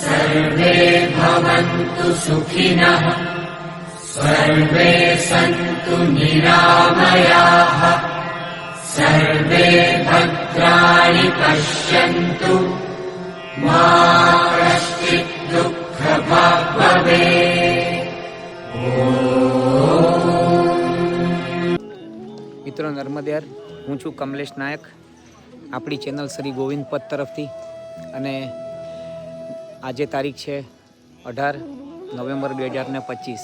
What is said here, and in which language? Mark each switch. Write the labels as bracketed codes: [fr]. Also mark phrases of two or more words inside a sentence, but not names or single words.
[sa] सर्वे भवन्तु सुखिनः सर्वे सन्तु निरामयाः सर्वे भद्राणि पश्यन्तु मा कश्चित् दुःखभाग् भवेत्। [gu] મિત્રો નર્મદેર, હું છું કમલેશ નાયક, આપણી ચેનલ શ્રી ગોવિંદ પદ તરફથી. અને આજે તારીખ છે 18 નવેમ્બર 2025.